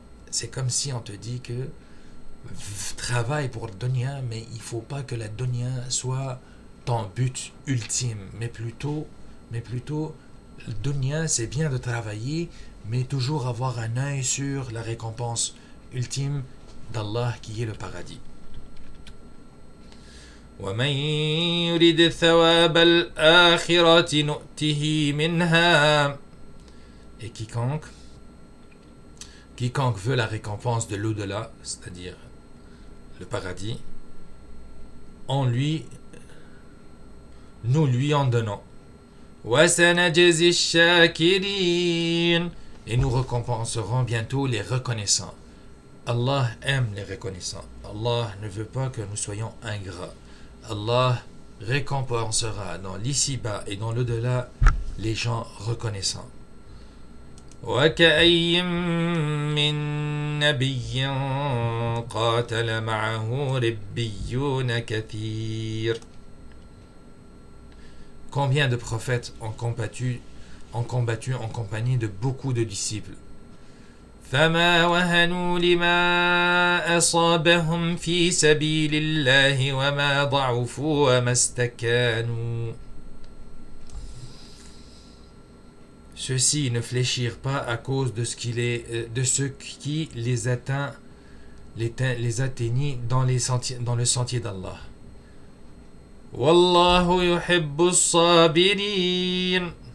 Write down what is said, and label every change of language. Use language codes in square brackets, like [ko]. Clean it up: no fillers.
[fr] C'est comme si on te dit que travaille pour la dunya, mais il faut pas que la dunya soit ton but ultime, mais plutôt la dunya, c'est bien de travailler, mais toujours avoir un œil sur la récompense ultime d'Allah qui est le paradis. [ar] ومن يرد ثواب الآخرة نؤته منها. [fr] Et quiconque veut la récompense de l'au-delà, c'est-à-dire le paradis, nous lui en donnons. [ar] وسنجزي الشاكرين. [fr] Et nous récompenserons bientôt les reconnaissants. Allah aime les reconnaissants. Allah ne veut pas que nous soyons ingrats. Allah récompensera dans l'ici-bas et dans l'au-delà les gens reconnaissants. [ar] وكأي من نبي قاتل معه ربيون كثير. [fr] Combien de prophètes ont combattu en compagnie de beaucoup de disciples. [ar] فما وهنوا لما أصابهم في سبيل الله وما ضعفوا وما استكانوا. [fr] Ceux-ci ne fléchirent pas à cause de ce qui les atteint les atteignit dans le sentier d'Allah. [ar] Wallahu yuhibbu as-sabirin.